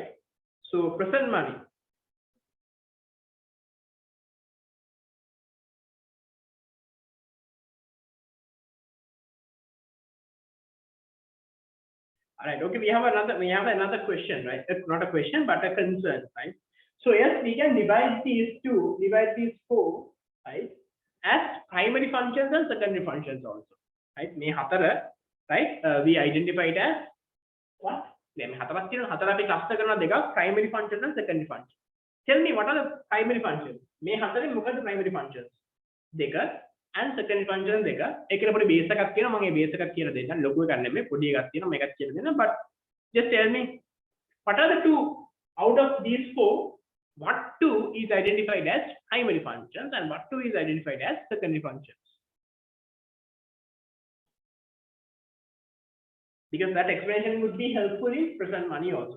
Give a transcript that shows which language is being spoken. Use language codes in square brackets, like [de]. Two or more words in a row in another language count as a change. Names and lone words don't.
[en] So present money. All right. Okay. We have another question, right? Not a question, but a concern, right? So yes, we can divide these four, right, as primary functions and secondary functions also, right? [si] මේ හතර, [en] right? We identified as what? [si] මේ හතරක් තියෙනවා. හතර අපි cluster කරනවා දෙකක්, [en] primary function and secondary function. Tell me what are the primary functions? [si] මේ හතරෙන් මොකද [en] primary functions? [si] දෙක [en] and secondary function [si] දෙක. ඒකේ පොඩි base එකක් තියෙනවා. මම මේ base එකක් කියලා දෙන්නම්. ලොකු එකක් නෙමෙයි, පොඩි එකක් තියෙනවා. මේකත් කියලා දෙන්නම්. [en] But just tell me what are the two out of these four? What two is identified as primary functions and what two is identified as secondary functions? Because that explanation would be helpful in present money also.